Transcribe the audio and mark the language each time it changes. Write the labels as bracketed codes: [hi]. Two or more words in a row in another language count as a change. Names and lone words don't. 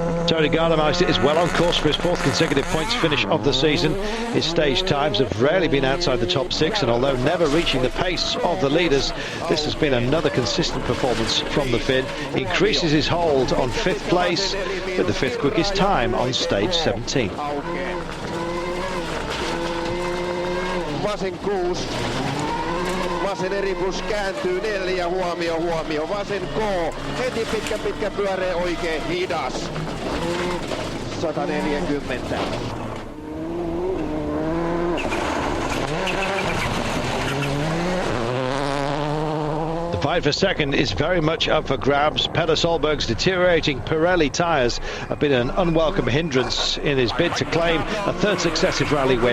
[en] Tony Gardemeister is well on course for his 4th consecutive points finish of the season. His stage times have rarely been outside the top 6, and although never reaching the pace of the leaders, this has been another consistent performance from the Finn. He increases his hold on 5th place with the 5th quickest time on stage 17. [fi] Vasen 6. Vasen eripus kääntyy 4, huomio, vasen K, heti pitkä pyöreä oikein hidas, 140. [en] The fight for second is very much up for grabs. Peder Solberg's deteriorating Pirelli tyres have been an unwelcome hindrance in his bid to claim a 3rd successive rally win.